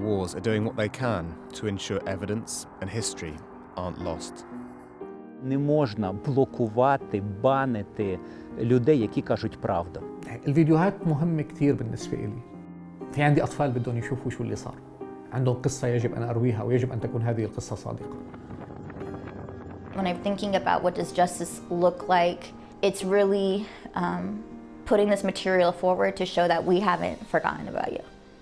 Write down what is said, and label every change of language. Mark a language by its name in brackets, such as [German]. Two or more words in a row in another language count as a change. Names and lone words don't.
[English] wars are doing what they can to ensure evidence and history aren't lost. [Ukrainian] Не можна блокувати, банити людей, які кажуть правду. [Arabic] الفيديوهات مهمة كتير بالنسبة إلي. في عندي أطفال بدهم يشوفوا شو اللي صار. عندهم قصة يجب أن أرويها ويجب أن تكون هذه القصة صادقة. [English] When I'm thinking about what does justice look like, it's really putting this material forward to show that we haven't forgotten about you.